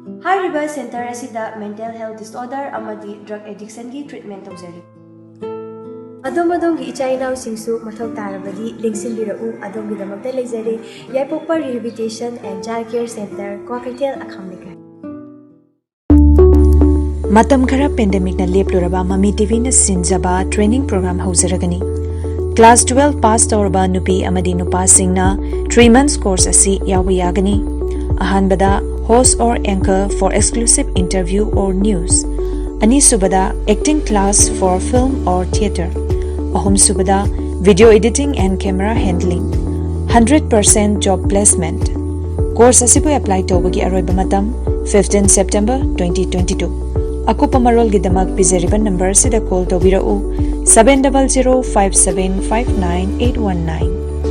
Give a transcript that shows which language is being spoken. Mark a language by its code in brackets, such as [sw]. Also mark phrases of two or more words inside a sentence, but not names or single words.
[mni] हाइरिबा सेंटर असिदा [en] mental health disorder [mni] अमदी [en] drug addiction [mni] की ट्रीटमेंट तौजरी अदोमदोंगी इचाइनाव सिंसु मथौ तारबदी लिंगसिनबिरउ अदोंगिदमक्ता लेजरे याइपोक्पा [en] rehabilitation and child care centre [mni] क्वाकैथेल अखमनिका Matam khara pandemic na lepluraba Mami TV na sinjaba [en] training program [mni] hozaragani. Class 12 pass tawraba nupi amadi nupa singna [en] 3 months course [mni] asi yawi yagani. [en] Ahanbada host or anchor for exclusive interview or news. [mni] Ani subada [en] acting class for film or theatre. [mni] Ahum subada [en] video editing and camera handling. 100% job placement. [mni] Course asibu apply tawbagi aroiba matam 15 September 2022. Akupa marol gidamak pizeriba number sida call to birau 7005759819.